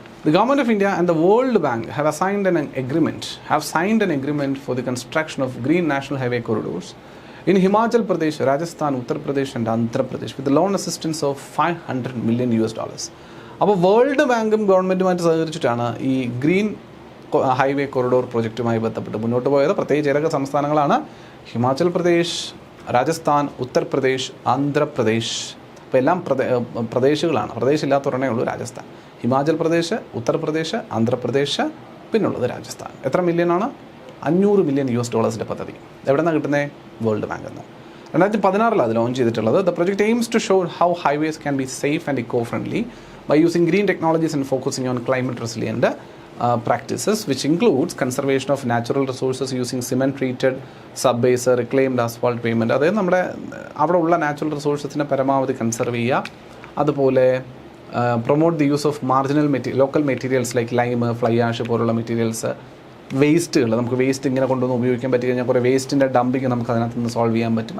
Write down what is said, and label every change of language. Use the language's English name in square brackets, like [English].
[English] The Government of India and the World Bank have signed an agreement for the construction of Green National Highway Corridors in Himachal Pradesh, Rajasthan, Uttar Pradesh and Andhra Pradesh with the loan assistance of $500 million. [Malayalam] അപ്പോൾ world ബാങ്കും ഗവൺമെൻറ്റുമായിട്ട് സഹകരിച്ചിട്ടാണ് ഈ green highway corridor പ്രോജക്റ്റുമായി ബന്ധപ്പെട്ട് മുന്നോട്ട് പോയത്. പ്രത്യേകിച്ച് ഏതൊക്കെ സംസ്ഥാനങ്ങളാണ്? ഹിമാചൽ പ്രദേശ്, രാജസ്ഥാൻ, ഉത്തർപ്രദേശ്, ആന്ധ്രാപ്രദേശ്. അപ്പോൾ എല്ലാം പ്രദേശികളാണ്. പ്രദേശ് ഇല്ലാത്തവരണേ ഉള്ളൂ രാജസ്ഥാൻ. ഹിമാചൽ പ്രദേശ്, ഉത്തർപ്രദേശ്, ആന്ധ്രാപ്രദേശ്, പിന്നുള്ളത് രാജസ്ഥാൻ. എത്ര മില്യനാണ്? $500 million പദ്ധതി. എവിടെ നിന്നാണ് കിട്ടുന്നത്? വേൾഡ് ബാങ്കിൽ നിന്ന്. 2016 അത് ലോഞ്ച് ചെയ്തിട്ടുള്ളത്. [English] The project aims to show how highways can be safe and eco friendly by using green technologies and focusing on climate resilient practices, which includes conservation of natural resources using cement treated subbase, reclaimed asphalt pavement. [Malayalam] അതായത് നമ്മുടെ അവിടെ ഉള്ള natural റിസോഴ്സസിനെ പരമാവധി conserve ചെയ്യുക. [English] അതുപോലെ promote the use of marginal local materials like lime, fly ash പോലുള്ള materials. [Malayalam] വേസ്റ്റുകൾ, നമുക്ക് വേസ്റ്റ് ഇങ്ങനെ കൊണ്ടുവന്ന് ഉപയോഗിക്കാൻ പറ്റി കഴിഞ്ഞാൽ കുറേ വേസ്റ്റിൻ്റെ ഡംപിങ് നമുക്ക് അതിനകത്ത് നിന്ന് സോൾവ് ചെയ്യാൻ പറ്റും.